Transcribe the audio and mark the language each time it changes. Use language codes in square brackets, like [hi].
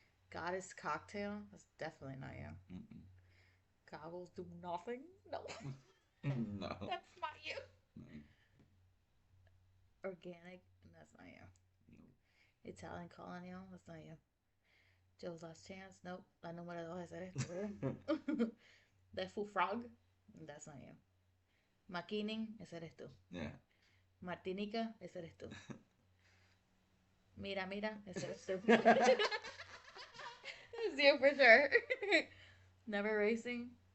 [en] Goddess Cocktail, that's definitely not you. Mm-mm. Goggles do nothing? No. No. That's not you. No. Organic, that's not you. No. Italian Colonial, that's not you. Joe's Last Chance, nope. [es] La número dos, ese eres tú. [en] The Full Frog, that's not you. [es] Maquining, ese eres tú. [en] Yeah. [es] Martinica, ese eres tú. Mira, mira, ese eres tú. [en] That's you for sure. Never Racing.